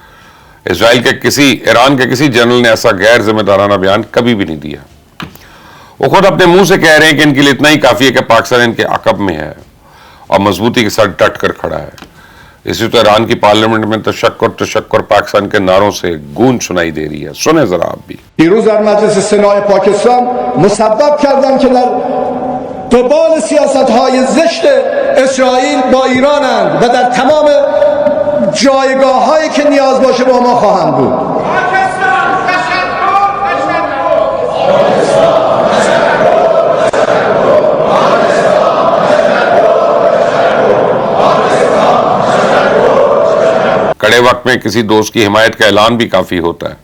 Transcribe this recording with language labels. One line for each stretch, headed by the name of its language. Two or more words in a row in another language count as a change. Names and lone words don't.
Urdu: ایران کے کسی جنرل نے ایسا غیر ذمہ دارانہ بیان کبھی بھی نہیں دیا. وہ خود اپنے منہ سے کہہ رہے ہیں کہ ان کے لیے اتنا ہی کافی ہے کہ پاکستان ان کے عقب میں ہے اور مضبوطی کے ساتھ ڈٹ کر کھڑا ہے. اسی تو ایران کی پارلیمنٹ میں تشکر پاکستان کے نعروں سے گونج سنائی دے رہی ہے. سنے ذرا آپ بھی.
Persian: دیروز در مجلس سنای پاکستان مسبب کردن که در قبال سیاست‌های زشت اسرائیل با ایرانند و در تمام جایگاه‌هایی که نیاز باشه با ما خواهند بود.
Urdu: کڑے وقت میں کسی دوست کی حمایت کا اعلان بھی کافی ہوتا ہے.